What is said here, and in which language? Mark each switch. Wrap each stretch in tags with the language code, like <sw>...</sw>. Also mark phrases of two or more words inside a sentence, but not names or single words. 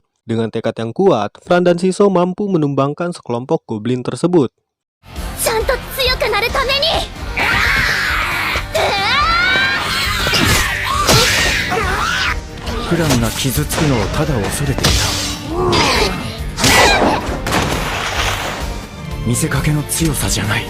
<id>Dengan tekad yang kuat, Fran dan Shiso mampu menumbangkan sekelompok goblin tersebut.</id> <ja>フランが傷つくのをただ恐れていた。見せかけの強さじゃない。</ja>